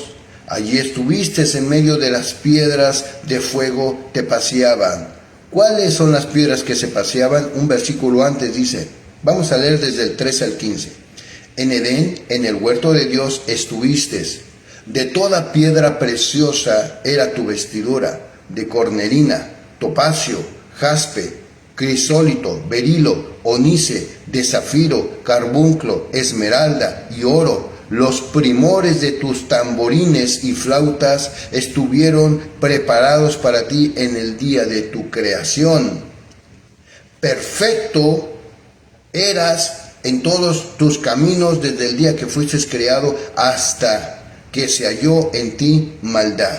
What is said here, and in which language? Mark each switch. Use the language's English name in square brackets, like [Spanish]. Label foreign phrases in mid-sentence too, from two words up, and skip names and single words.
[Spanish] Allí estuviste en medio de las piedras de fuego, te paseaban. ¿Cuáles son las piedras que se paseaban? Un versículo antes dice, vamos a leer desde el 13 al 15. En Edén, en el huerto de Dios, estuviste. De toda piedra preciosa era tu vestidura, de cornelina, topacio, jaspe, crisólito, berilo, onice, de zafiro, carbunclo, esmeralda y oro. Los primores de tus tamborines y flautas estuvieron preparados para ti en el día de tu creación. Perfecto eras en todos tus caminos desde el día que fuiste creado hasta que se halló en ti maldad.